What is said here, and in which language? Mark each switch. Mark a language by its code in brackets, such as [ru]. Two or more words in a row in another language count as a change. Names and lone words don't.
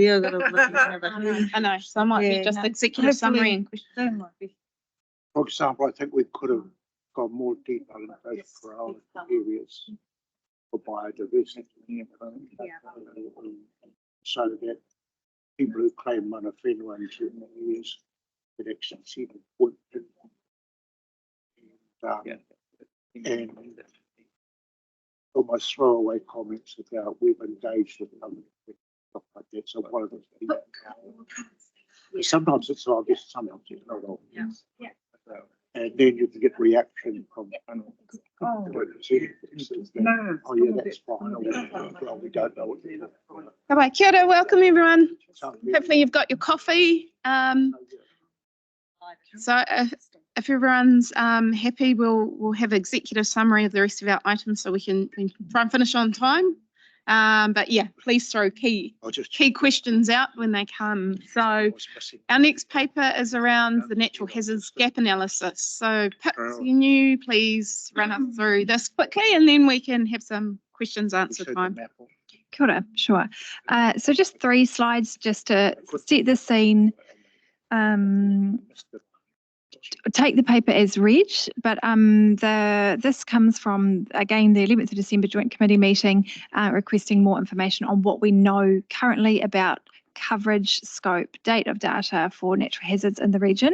[en] Yeah, got to look at another. I know, so I might Yeah, be just no, executive summary and questions. That might be. For example, I think we could have got more detail in those priority areas for biodiversity. So that people who claim [mi] mana whenua [en] in certain areas could actually see the point. And almost throwaway comments about we've engaged with them, stuff like that. So one of those things. Sometimes it's obvious, sometimes it's not obvious. And then you can get reaction from. Oh yeah, that's fine. Well, we don't know what they're doing. Bye-bye. [mi] Kia ora, [en] welcome everyone. Hopefully you've got your coffee. So if everyone's happy, we'll have an executive summary of the rest of our items so we can try and finish on time. But yeah, please throw key questions out when they come. So our next paper is around the natural hazards gap analysis. So Pip, can you please run us through this quickly and then we can have some questions answer time. [mi] Kia ora, [en] sure. So just 3 slides just to set the scene. Take the paper as read, but this comes from, again, the 11th of December Joint Committee meeting requesting more information on what we know currently about coverage, scope, date of data for natural hazards in the region.